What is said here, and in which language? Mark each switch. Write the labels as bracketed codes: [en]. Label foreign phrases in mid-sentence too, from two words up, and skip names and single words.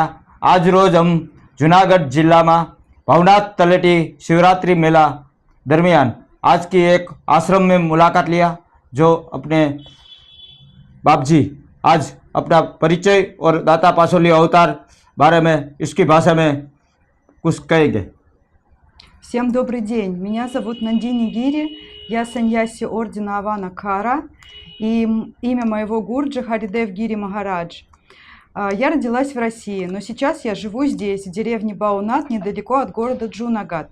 [hi] आज रोज हम जूनागढ़ जिला में भवनाथ तलेटी शिवरात्रि मेला दरमियान आज की एक आश्रम में मुलाकात लिया, जो अपने बाप जी आज अपना परिचय और दाता पासोली अवतार बारे में इसकी भाषा में कुछ कहेंगे। [ru] Всем добрый день. Меня зовут Нандини Гири, я саньяси ордена Авана Кара, и имя моего гурджи Харидев Гири Махарадж. Я родилась в России, но сейчас я живу здесь, в деревне Баунат, недалеко от города Джунагад.